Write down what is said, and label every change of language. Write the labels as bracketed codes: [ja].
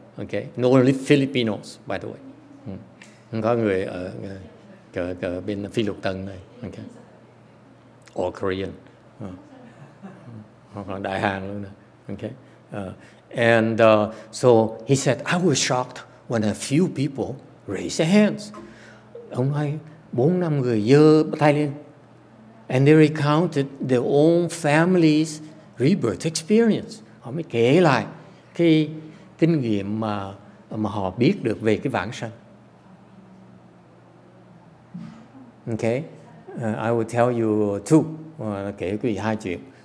[en] Okay, no Filipinos, by the way. [vi] Không có người ở bên Phi Lục Tân này. [en] Okay, or Korean, [vi] hoặc là Đại Hàn luôn. [en] Okay, and so he said, I was shocked when a few people raised their hands. [vi] Ông nói 4-5 người giơ tay lên. [en] And they recounted their own family's rebirth experience. [vi] Họ mới kể lại cái kinh nghiệm mà họ biết được về cái vãng sanh. [en] Okay, I will tell you two. [vi] Kể quý vị 2 chuyện.